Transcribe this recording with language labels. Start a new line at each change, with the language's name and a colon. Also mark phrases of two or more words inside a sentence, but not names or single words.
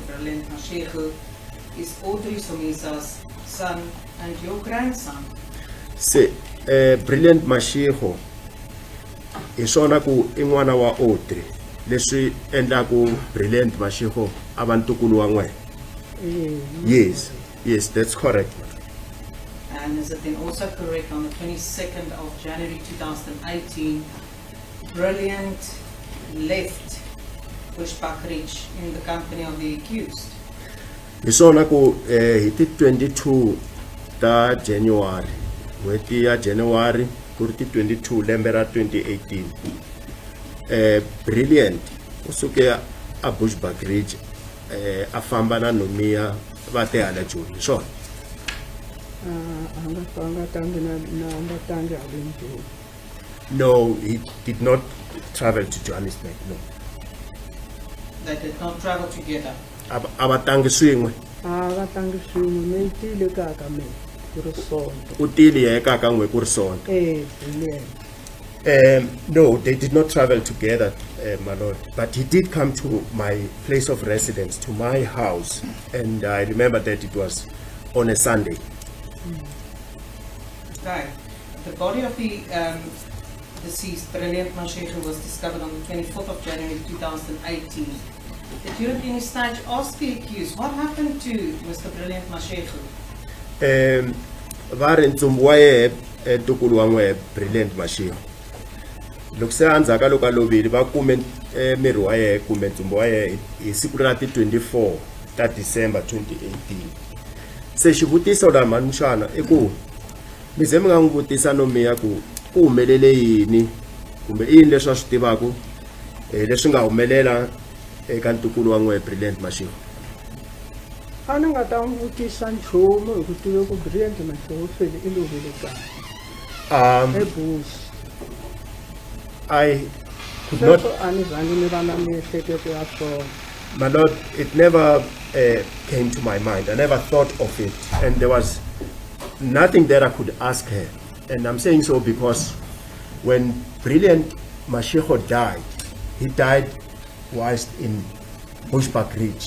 English: Brilliant Mashego, is Audrey Somisa's son and your grandson?
Tsonga: Se Brilliant Mashego hi swona ku i n'wana wa Audrey, leswi endlaku Brilliant Mashego a va ntukulu wa n'wina?
English: Yes, yes, that's correct. And is it then also correct on the 22nd of January 2018, Brilliant left Bushbuck Ridge in the company of the accused?
Tsonga: Hi swona ku hi ti 22 ta January, n'hweti ya January ku ri ti 22 lembe ra 2018, Brilliant u suke a Bushbuck Ridge a famba na Nomia va te hala Joni, hi swona?
English: No, he did not travel to Johannesburg, no. They did not travel together.
Tsonga: A va tangi swin'we? U tile ya eka ka n'we ku ri Sonto?
English: No, they did not travel together, my lord, but he did come to my place of residence, to my house, and I remember that it was on a Sunday. Okay. The body of the deceased, Brilliant Mashego, was discovered on the 24th of January 2018. Did you at any stage ask the accused what happened to Mr. Brilliant Mashego?
Tsonga: Va ri ntsumbu wa yehe ntukulu wa n'we Brilliant Mashego, loko se andzhaka loko a lovile va kume miri wa yehe kumbe ntsumbu wa yehe hi siku ra ti 24 ta December 2018. Se xivutiso la mhani muxana i ku mi ze mi nga n'wi vutisa Nomia ku ku humelele yini kumbe i yini leswi a swi tivaku leswi nga humelela eka ntukulu wa n'we Brilliant Mashego? A ni nga ta n'wi vutisa nchumu hi ku tiva ku Brilliant Mashego fele i lovile kaya eBush.
English: I could not,
Tsonga: A ni zangi ni va na miehleketo ya swona.
English: my lord, it never came to my mind. I never thought of it, and there was nothing that I could ask her. And I'm saying so because when Brilliant Mashego died, he died whilst in Bushbuck Ridge.